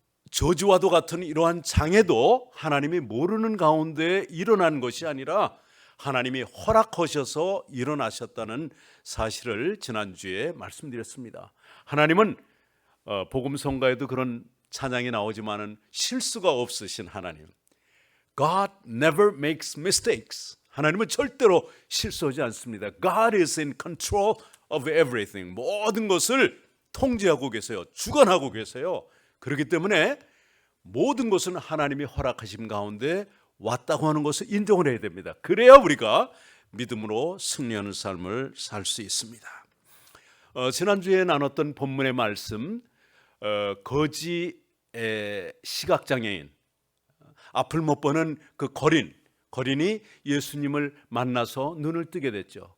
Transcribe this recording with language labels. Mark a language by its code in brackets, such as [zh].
[ko] 저주와도 같은 이러한 장애도 하나님이 모르는 가운데 일어난 것이 아니라 하나님이 허락하셔서 일어나셨다는 사실을 지난주에 말씀드렸습니다. 하나님은 복음성가에도 그런 찬양이 나오지만은 실수가 없으신 하나님. [en] God never makes mistakes. [ko] 하나님은 절대로 실수하지 않습니다. [en] God is in control of everything. [ko] 모든 것을 통제하고 계세요. 주관하고 계세요. 그렇기 때문에 모든 것은 하나님이 허락하신 가운데 왔다고 하는 것을 인정을 해야 됩니다. 그래야 우리가 믿음으로 승리하는 삶을 살 수 있습니다. 지난주에 나눴던 본문의 말씀, 거지 시각장애인, 앞을 못 보는 그 거린이 예수님을 만나서 눈을 뜨게 됐죠.